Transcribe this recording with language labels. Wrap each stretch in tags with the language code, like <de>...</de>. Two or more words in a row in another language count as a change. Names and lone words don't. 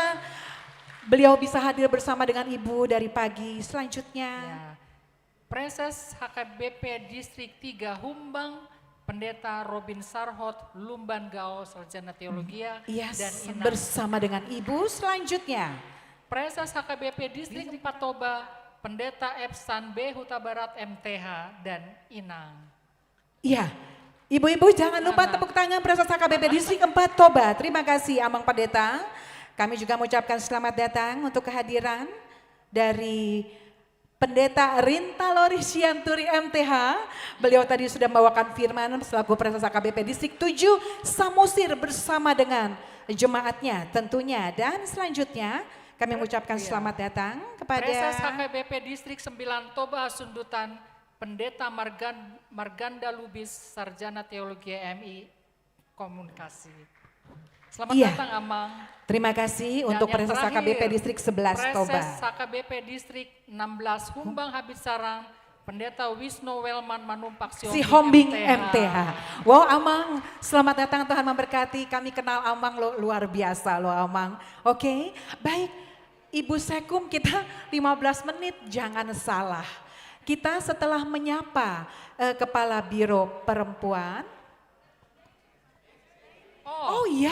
<id>Beliau bisa hadir bersama dengan ibu dari pagi. Selanjutnya. Ya, Preses HKBP Distrik 3 Humbang, Pendeta Robin Sarhot, Lumban Gao, Sarjana Teologia, Yes, dan Inang. bersama dengan ibu. Selanjutnya. Preses HKBP Distrik 4 Toba, Pendeta Epsan B Huta Barat MTH, dan Inang. Iya, ibu-ibu jangan lupa tepuk tangan Preses HKBP Distrik 4 Toba. Terima kasih Amang Pendeta. Kami juga mengucapkan selamat datang untuk kehadiran dari Pendeta Rinta Lori Sianturi MTH. Beliau tadi sudah membawakan firman selaku Preses HKBP Distrik 7 Samosir bersama dengan jemaatnya tentunya. Dan selanjutnya kami mengucapkan selamat datang kepada Preses HKBP Distrik 9 Toba Sundutan, Pendeta Marganda Lubis, Sarjana Teologi MI Komunikasi. Selamat Iya. datang Amang. Terima kasih Dan untuk yang Preses terakhir, HKBP Distrik 11 Toba. Preses HKBP Distrik 16 Humbang Habis Sarang, Pendeta Wisnu Welman Manumpak Si Hombing MTH. Wow Amang, selamat datang, Tuhan memberkati. Kami kenal Amang luar biasa loh Amang. Oke, baik. Ibu Sekum kita 15 menit, jangan salah. Kita setelah menyapa Kepala Biro Perempuan. Oh iya,</id>